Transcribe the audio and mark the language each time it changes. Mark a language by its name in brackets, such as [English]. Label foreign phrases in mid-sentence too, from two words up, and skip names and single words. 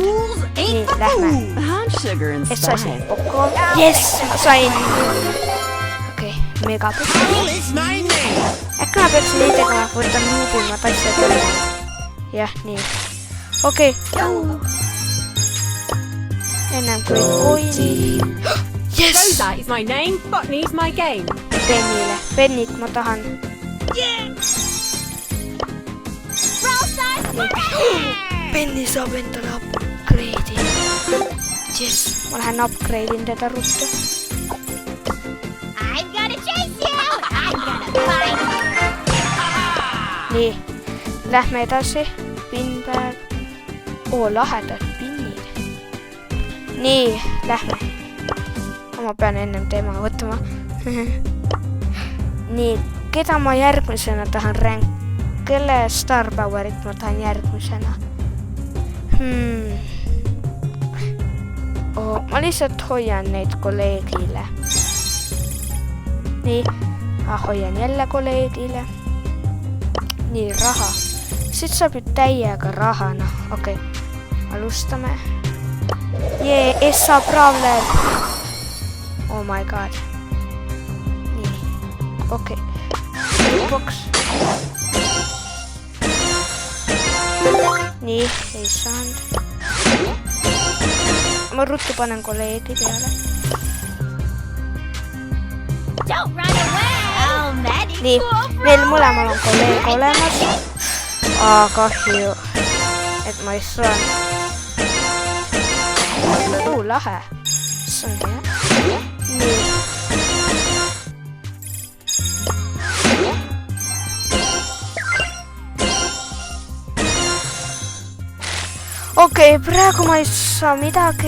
[Estonian] Nii, lähme. Et sain Poco. Jess, ma sain. Okei, Megapus. Äkki ma peaks nii tegema, võtan nuubimad asjad üle. Jah, nii. Okei. Ennem kui koini. Yes! [English] Rosa is my name, Botany is my game. [Estonian] Pennile. Pennit ma tahan. Penni saab endale upgrade'i. Yes, ma lähen upgrade'in teda ruttu. [English] I'm gonna chase you! I'm gonna find you! [Estonian] Nii, lähme edasi. Pinpäev. Oo, lahedad pinnid. Nii, lähme. Ma pean ennem tema võtma. Nii, keda ma järgmisena tahan rank? Kelle Star Powerit ma tahan järgmisena? Ma lihtsalt hoian neid kolleegile. Nii, hoian jälle kolleegile. Nii, raha. Siit saab ju täiega raha, noh. Okei, alustame. Jee, Essa Brawler. [English] Oh my god. [Estonian] Nii, okei. Box. Nii, ei saanud. Ma ruttu panen kolleegi peale. [English] Don't run away! Oh, that is [Estonian] Nii, meil mõlemal on kolleeg olemas. Kahju, et ma ei saanud. Lahe. See on hea. Nii. Okei, praegu ma ei saa midagi.